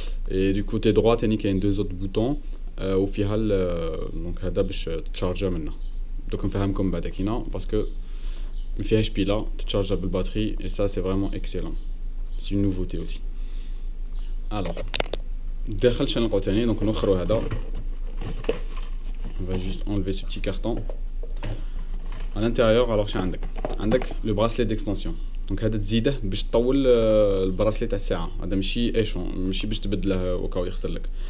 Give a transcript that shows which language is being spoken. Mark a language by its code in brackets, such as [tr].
[fr] Et du côté droit, il y a deux autres boutons. Au final, donc [ar] هذا باش تشارجر منه. [fr] Donc [ar] نفهمكم بعد كينا [fr] parce que [ar] ما فيهاش بيلا تشارجر بالباتري [fr] et ça c'est vraiment excellent. C'est une nouveauté aussi. [ar] Alors داخل شنو نلقاو تاني donc نوخرو هذا. [fr] On va juste enlever ce petit carton. À l'intérieur alors [ar] شنو عندك [fr] le bracelet d'extension. [ar] دونك هذا تزيده باش تطول البراسلي تاع الساعه. هذا ماشي ايشون ماشي باش تبدله وكاو يخسر لك.